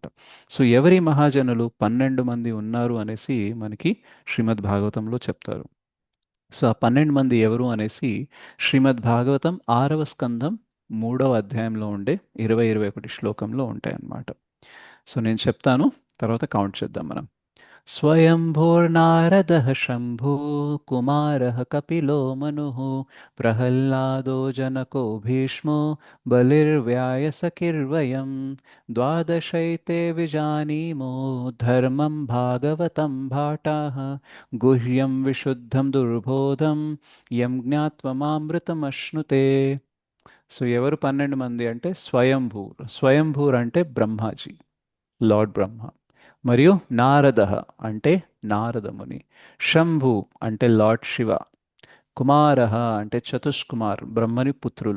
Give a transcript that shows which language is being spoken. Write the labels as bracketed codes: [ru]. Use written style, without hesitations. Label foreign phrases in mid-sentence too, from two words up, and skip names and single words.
[te] సో ఎవరి మహాజనులు 12 మంది ఉన్నారు అనేసి మనకి శ్రీమద్ భాగవతంలో చెప్తారు. సో ఆ 12 మంది ఎవరు అనేసి శ్రీమద్ భాగవతం 6వ స్కంధం 3వ అధ్యాయంలో ఉండే 20-21 శ్లోకంలో ఉంటాయన్నమాట. సో నేను చెప్తాను, తర్వాత కౌంట్ చేద్దాం మనం. [sa] स्वयंभूर्नारदः शम्भो कुमारः कपिलो मनुः प्रह्लादो जनको भीष्मो बलिर्व्यायसखिर्वयं द्वादशैते विजानीमो धर्मं भागवतं भाटाः गुह्यं विशुद्धं दुर्बोधं यं ज्ञात्वमामृतमश्नुते. [te] సో ఎవరు 12 మంది అంటే స్వయంభూర్. స్వయంభూర్ అంటే బ్రహ్మాజీ, లార్డ్ బ్రహ్మ. మరియు నారద అంటే నారదముని. శంభు అంటే లార్డ్ శివ. కుమార అంటే చతుష్కుమార్, బ్రహ్మని పుత్రులు.